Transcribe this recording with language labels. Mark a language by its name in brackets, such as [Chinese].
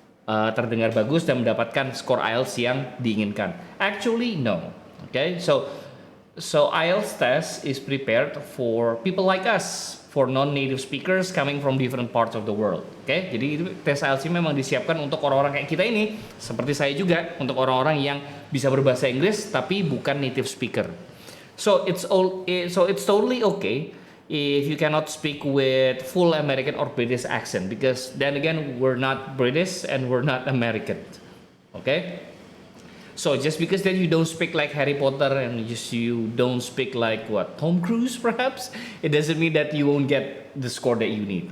[Indonesian] terdengar bagus dan mendapatkan skor IELTS yang diinginkan. [English] Actually, no. Okay, so IELTS test is prepared for people like us, for non-native speakers coming from different parts of the world. [Indonesian] Okay, jadi itu tes IELTS ini memang disiapkan untuk orang-orang kayak kita ini, seperti saya juga, untuk orang-orang yang bisa berbahasa Inggris tapi bukan native speaker. [English] So it's totally okay if you cannot speak with full American or British accent, because then again we're not British and we're not American. Okay? So just because that you don't speak like Harry Potter and you don't speak like Tom Cruise perhaps, it doesn't mean that you won't get the score that you need.